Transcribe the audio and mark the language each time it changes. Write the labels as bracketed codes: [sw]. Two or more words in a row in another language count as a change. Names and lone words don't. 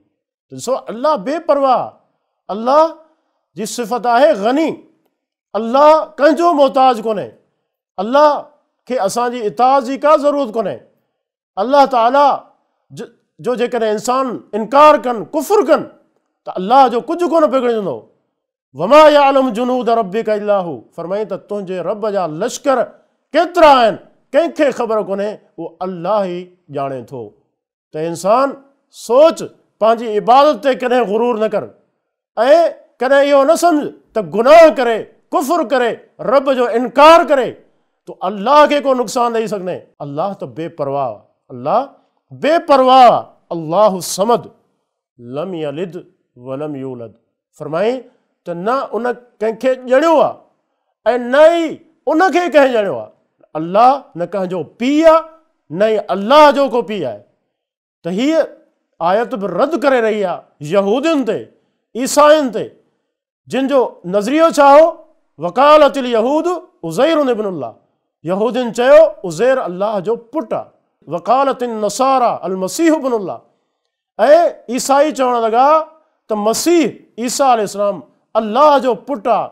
[sd] ॾिसो अल्लाह बेपरवाह, अल्लाह जी सिफ़त आहे गनी, अल्लाह कंहिंजो मोहताज कोन्हे, अल्लाह खे असांजी इताअत जी का ज़रूरत कोन्हे। अल्लाह ताला जो जेकॾहिं इंसान इनकार कनि, कुफ़ुर कनि, त अल्लाह जो कुझु कोन बिगड़ंदो। [ar] وما يعلم جنود ربك إلا هو, [sd] फरमाई त तुंहिंजे रब जा लश्कर केतिरा आहिनि, कंहिंखे ख़बर कोन्हे, उहो अल्लाह ई ॼाणे थो। त इंसान सोच, पंहिंजी इबादत ते कॾहिं गुरूर न कर ऐं कॾहिं इहो न सम्झ त गुनाह करे, कुफ़ुर करे, रब जो इनकार करे तो अल्लाह खे को नुक़सान ॾेई सघने। अल्लाह त बेपरवाह, अल्लाह बेपरवाह। [ar] الله الصمد, لم يلد ولم يولد, [sd] फरमाई त न उन कंहिंखे ॼणियो आहे ऐं न ई उनखे कंहिं ॼणियो आहे। अल्लाह न कंहिंजो पीउ आहे, न ई अल्लाह जो को पीउ आहे। त हीअ आयत बि रद्द करे रही आहे यहूदियुनि ते, ईसाइनि ते, जिन जो नज़रियो छा हो, [ar] وقالت اليهود عزير ابن الله, [sd] यहूदियुनि चयो उज़ैर अल्लाह जो पुटु आहे, [ar] وقالت النصارى المسيح ابن الله, [sd] ऐं ईसाई चवण लॻा त मसीह ईसा अलैहिस्सलाम अल्लाह जो पुटु आहे।